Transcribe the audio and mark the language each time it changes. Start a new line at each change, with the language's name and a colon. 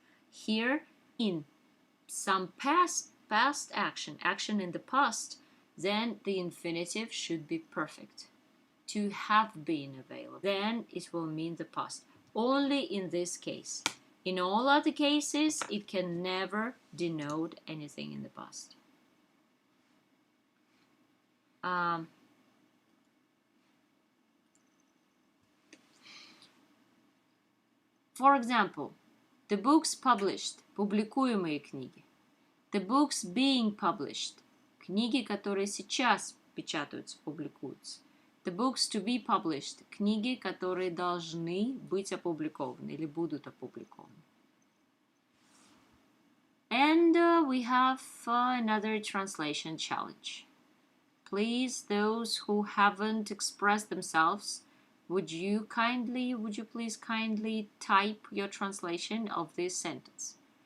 English: Here, in some past action in the past, then the infinitive should be perfect. To have been available. Then it will mean the past. Only in this case. In all other cases, it can never denote anything in the past. For example, the books published,
Russian: публикуемые книги.
English: The books being published,
Russian: книги, которые сейчас печатаются, публикуются.
English: The books to be published,
Russian: книги, которые должны быть опубликованы или будут опубликованы.
English: And we have another translation challenge. Please, those who haven't expressed themselves, would you please kindly type your translation of this sentence?